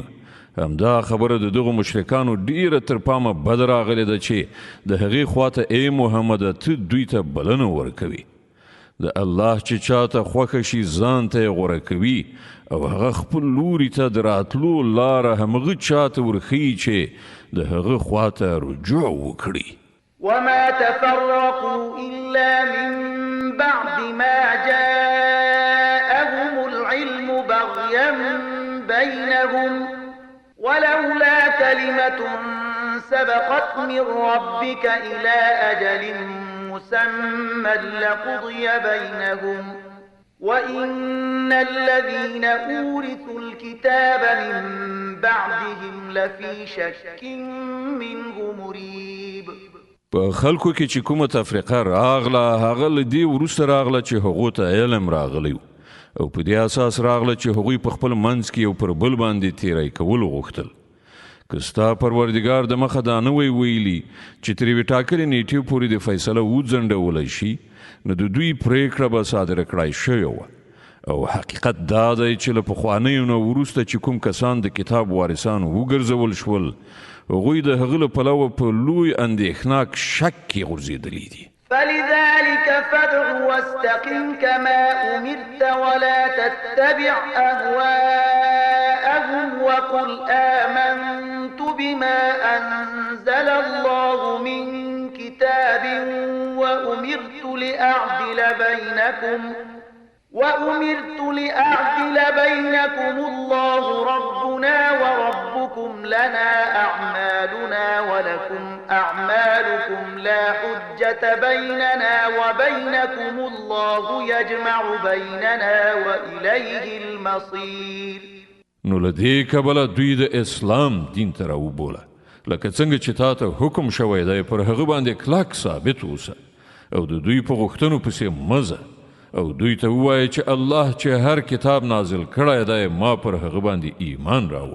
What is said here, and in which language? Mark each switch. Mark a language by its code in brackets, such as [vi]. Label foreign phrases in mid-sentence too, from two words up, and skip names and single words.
[ps] همدا خبره د دغو مشرکانو ډیره تر پامه بد راغلې ده چې د هغې خواته ای محمده ته دوی ته بلنه ورکوي. د الله چې چاته خوښه شي ځان ته یې غوره کوي او هغه خپل لوري ته د راتلو لاره همغه چاته ورښیي چې د هغه خواته رجوع وکړي. [ar] وما تفرقوا إلا من بعد ما جاءهم العلم بغيا بينهم ولولا كلمة سبقت من ربك إلى أجل مسمى لقضي بينهم وإن الذين أورثوا الكتاب من بعدهم لفي شك منه مريب. [ps] په خلکو کې چې کومه تفریقه راغله هغه له دې وروسته راغله چې هغو ته علم راغلی او په دې اساس راغله چې هغوی په خپل منځ کې یو پر بل باندې تیری کول غوښتل. که ستا پروردګار د مخه دا نه وی ویلي چې تر یوې ټاکلې نیټې پورې د فیصله وځنډولی شي نو د دوی پریکړه به صادره کړای شوې وه او حقیقت دا دی چې له پخوانیو نه وروسته چې کوم کسان د کتاب وارثان وګرځول شول هغوی د هغه له پلوه په لوی اندېښناک شک کې غورځېدلي دي. [ar] فلذلك فادع واستقم كما أمرت ولا تتبع أهواءهم وقل آمنت بما أنزل الله من كتاب وأمرت لأعدل بينكم الله ربنا وربكم لنا أعمالنا ولكم أعمالكم لا حجة بيننا وبينكم الله يجمع بيننا وإليه المصير. [ps] نو لدې کبله دوی د اسلام دین ته راوبوله لکه څنګه چې تا ته حکم شوی دی پر هغه باندې کلک ثابت اوسه او د دوی په غوښتنو پسې مزه او دوی ته ووایه چې الله چې هر کتاب نازل کړی دی ما پر هغه باندې ایمان راوړ.